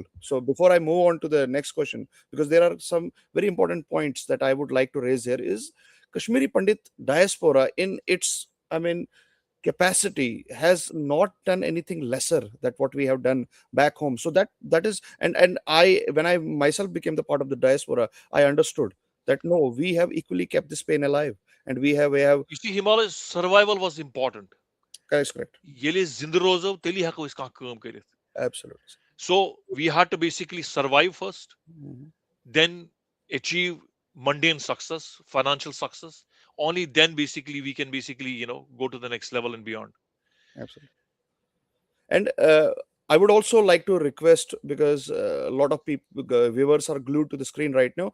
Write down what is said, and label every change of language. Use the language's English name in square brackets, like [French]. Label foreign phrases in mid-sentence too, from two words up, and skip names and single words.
[English] So before I move on to the next question, because there are some very important points that I would like to raise here, is Kashmiri Pandit diaspora in its, I mean, capacity has not done anything lesser that what we have done back home. So that is, and I, when I myself became the part of the diaspora, I understood that no, we have equally kept this pain alive, and we have You see, Himalay's survival was important. Correct, correct. [Kashmiri] یلہ زندہ روزو تیلہ ہیکو یہ کام کرِتھ. [English] Absolutely. So we had to basically survive first, Mhm. then achieve mundane success, financial success. Only then basically we can basically, go to the next level and beyond. Absolutely. And I would also like to request, because a lot of people, viewers are glued to the screen right now.